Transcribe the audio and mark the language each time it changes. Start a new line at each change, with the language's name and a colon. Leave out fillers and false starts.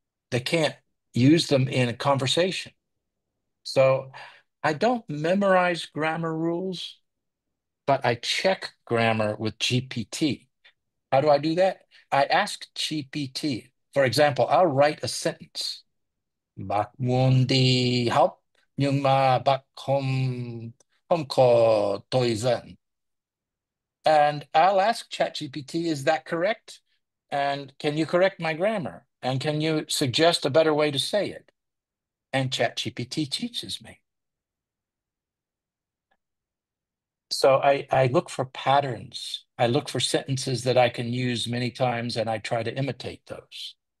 English: They can't use them in a conversation. So I don't memorize grammar rules, but I check grammar with GPT. How do I do that? I ask GPT. For example, I'll write a sentence.
Vietnamese: Bác muốn đi học, nhưng mà bác không không có thời gian.
English: And I'll ask ChatGPT, is that correct? And can you correct my grammar? And can you suggest a better way to say it? And ChatGPT teaches me. So I look for patterns. I look for sentences that I can use many times, and I try to imitate those.